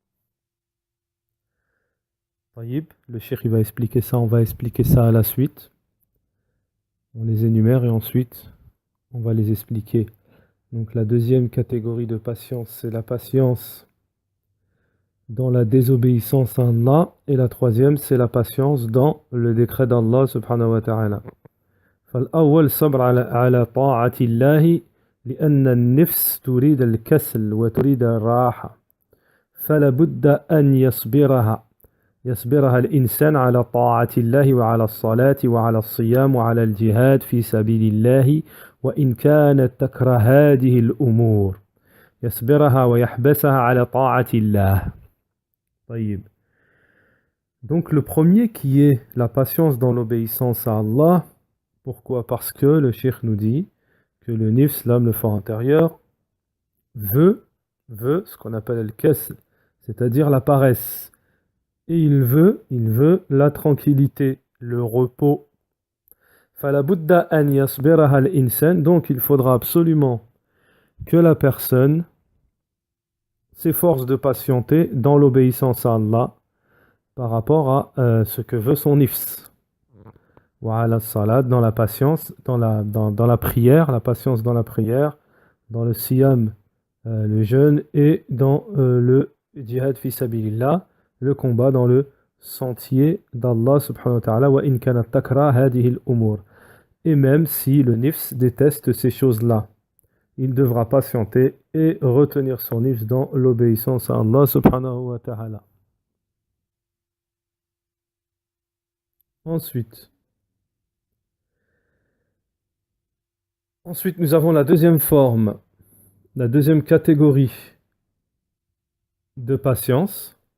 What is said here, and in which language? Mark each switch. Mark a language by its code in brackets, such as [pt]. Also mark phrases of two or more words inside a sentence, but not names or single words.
[fr] Le cheikh va expliquer ça, on va expliquer ça à la suite. On les énumère et ensuite on va les expliquer. Donc la deuxième catégorie de patience, c'est la patience dans la désobéissance à Allah. Et la troisième, c'est la patience dans le décret d'Allah [ar] سبحانه وتعالى. فالأول صبر على طاعة الله لأن النفس تريد الكسل وتريد الراحة فلا بد أن يصبرها الإنسان على طاعة الله وعلى الصلاة وعلى الصيام وعلى الجهاد في سبيل الله وإن كانت تكره هذه الأمور يصبرها ويحبسها على طاعة الله. طيب. [fr] Donc le premier qui est la patience dans l'obéissance à Allah. Pourquoi? Parce que le cheikh nous dit que le nifs, l'âme, le fort intérieur, veut ce qu'on appelle le kasl, c'est-à-dire la paresse. Et il veut la tranquillité, le repos. [ar] فلا بد أن يصبرها الإنسان, [fr] donc il faudra absolument que la personne s'efforce de patienter dans l'obéissance à Allah par rapport à ce que veut son nifs. Voilà, salat, dans la patience, dans la prière, la patience dans la prière, dans le siyam, le jeûne, et dans le djihad [ar] في سبيل الله, [fr] le combat dans le sentier d'Allah [ar] سبحانه وتعالى, وإن كانت تكره هذه الأمور. [fr] Et même si le nifs déteste ces choses-là, il devra patienter et retenir son nifs dans l'obéissance à Allah [ar] سبحانه وتعالى. [fr] Ensuite, Ensuite, nous avons la deuxième forme, la deuxième catégorie de patience.